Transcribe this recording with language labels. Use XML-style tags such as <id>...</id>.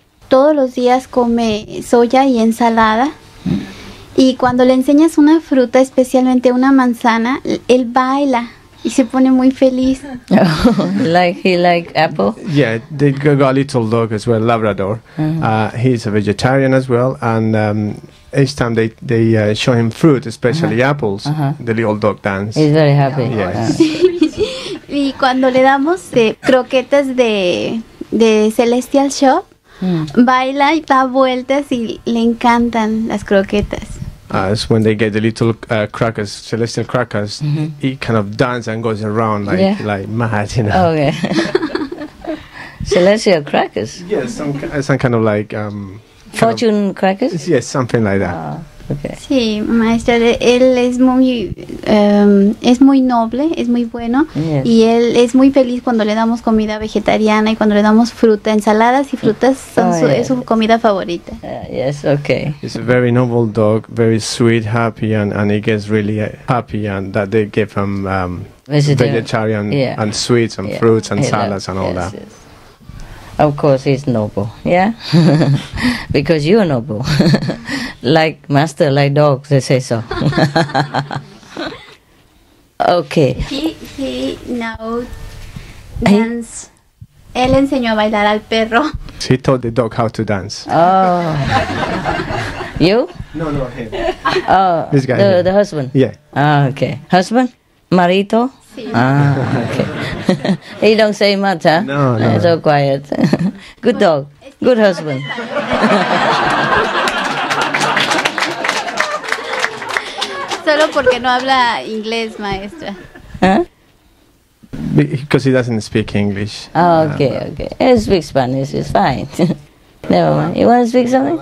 <es>Todos los días come soya y ensalada. Y cuando le enseñas una fruta, especialmente una manzana, él baila y se pone muy feliz.</es> <en>He like apple? Yeah, they got a little dog as well, Labrador. He's a vegetarian as well, and each time they show him fruit, especially apples, the little dog dance. He's very happy. Yes.</en> <es>Y cuando le damos croquetas de Celestial Shop, baila y da vueltas y le encantan las croquetas.</es> <en>It's when they get the little crackers, celestial crackers, he kind of dances and goes around like mad, you know. Okay. Celestial crackers? Yes, some kind of like... fortune crackers? Yes, something like that. Okay.</en> <es>Sí, maestra, él es muy noble, es muy bueno, y él es muy feliz cuando le damos comida vegetariana y cuando le damos fruta, ensaladas y frutas es su comida favorita.</es> <en>Yes, okay. He's a very noble dog, very sweet, happy, and he gets really happy, and that they give him vegetarian and sweets and fruits and salads and all that. Yes. Of course, he's noble, yeah? Because you're noble. Like master, like dogs, they say so. Okay. He now dance.</en> <es>Él enseñó a bailar al perro.</es> <en>He taught the dog how to dance. Oh. You? No, him. Oh, this guy. The husband? Yeah. Ah, okay. Husband? Marito? Sí. Ah, okay. He don't say much, huh? No. So quiet. Good dog. Good husband.</en> <es>Solo porque no habla inglés, maestra.</es> <en>Huh? Because he doesn't speak English. Oh, okay. He speaks Spanish. It's fine. Never mind. You want to speak something?</en>